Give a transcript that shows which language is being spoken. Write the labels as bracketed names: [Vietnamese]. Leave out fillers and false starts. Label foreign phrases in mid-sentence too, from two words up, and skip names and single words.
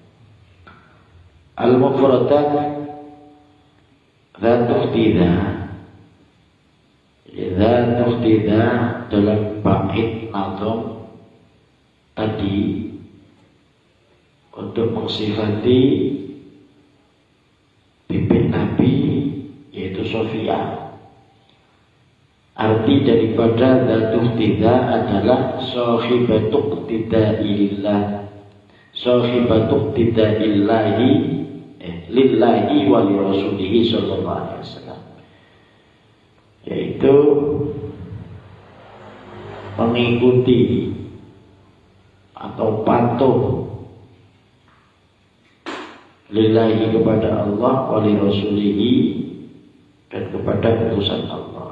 [Arabic] المفردات ذات اقتداء ذات اقتداء [Indonesian] dalam bait nazam tadi untuk mensifati bibit Nabi, yaitu Sofiyah. Arti daripada [Arabic] ذات اقتداء adalah صاحبة اقتداء لله صاحبة اقتداء لله لله ولرسوله صلى الله عليه وسلم, [Indonesian] yaitu mengikuti atau patuh lillahi kepada Allah, [Arabic] ولرسوله, [Indonesian] dan kepada utusan Allah.